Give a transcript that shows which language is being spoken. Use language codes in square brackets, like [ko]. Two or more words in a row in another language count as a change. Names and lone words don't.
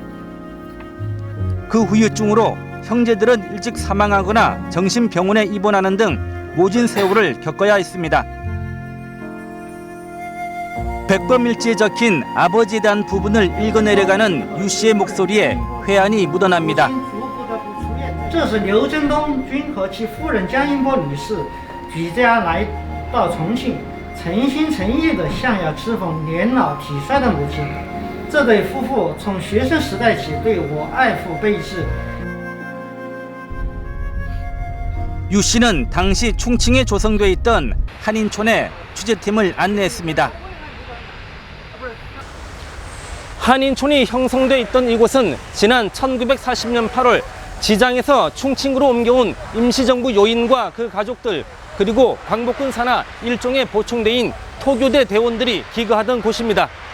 [ko] 그 후유증으로 형제들은 일찍 사망하거나 정신병원에 입원하는 등 모진 세월을 겪어야 했습니다. 백범일지에 적힌 아버지에 대한 부분을 읽어내려가는 유 씨의 목소리에 회한이 묻어납니다. [zh] 这是刘振东君和其夫人江英波女士举家来到重庆，诚心诚意地向要侍奉年老体衰的母亲。这对夫妇从学生时代起对我爱抚备至。 [ko] 유 씨는 당시 충칭에 조성돼 있던 한인촌에 취재팀을 안내했습니다. 한인촌이 형성돼 있던 이곳은 지난 1940년 8월 지장에서 충칭으로 옮겨온 임시정부 요인과 그 가족들, 그리고 광복군 산하 일종의 보충대인 토교대 대원들이 기거하던 곳입니다.